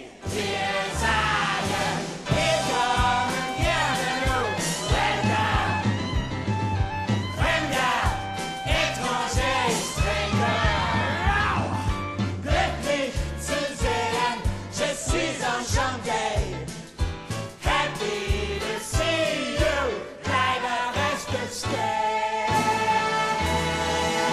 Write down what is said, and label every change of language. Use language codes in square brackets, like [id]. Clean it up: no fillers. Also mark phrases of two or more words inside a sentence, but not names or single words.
[de] Wir sagen, willkommen, bienvenue, welcome. Fremder, étranger, stranger. Glücklich zu sehen, [fr] je suis enchanté. [en] Happy to see you. [de] Bleibe, reste, stay.